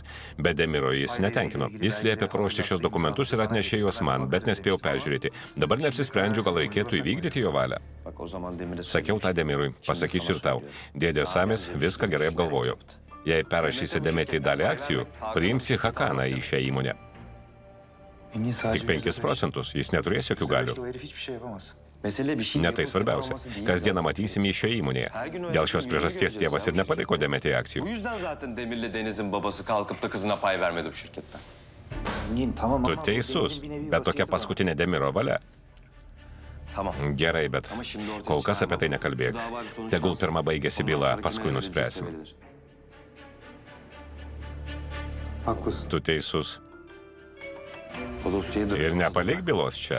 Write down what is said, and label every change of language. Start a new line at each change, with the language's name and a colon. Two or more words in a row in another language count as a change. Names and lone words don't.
Lithuanian: Bet Demiro jis netenkino. Jis liepė paruošti šios dokumentus ir atnešė juos man, bet nespėjau peržiūrėti. Dabar neapsisprendžiu, gal reikėtų įvykdyti jo valią. Sakiau tą Demirui, pasakysiu ir tau. Dėdė Samis viską gerai apgalvojo. Jei perrašysi Demetį dalį akcijų, priimsi Hakaną į šią įmonę.
Turkish: Engin sadece
Lithuanian: Tik 5 procentus, jis neturės jokių galių.
Turkish: o herif hiçbir şey yapamaz.
Lithuanian: Ne tai svarbiausia. Kasdieną matysim jį šioje įmonėje. Dėl šios priežasties tėvas ir nepaliko Demetį
Turkish: Bu
Lithuanian: akcijų.
Turkish: yüzden zaten Demir'le Deniz'in babası kalkıp da kızına pay vermedi bu şirketten. Engin tamam
Lithuanian: Tu
Turkish: ama...
Lithuanian: teisus,
Turkish: Demir'in bir nevi
Lithuanian: bet tokia
Turkish: vasiyeti var.
Lithuanian: paskutinė Demiro valia. Gerai, bet kol kas apie tai nekalbėk. Tegul pirmą baigėsi byla, paskui nuspręsim.
Turkish: Haklısın.
Lithuanian: Tu teisus. Ir nepalik bylos čia.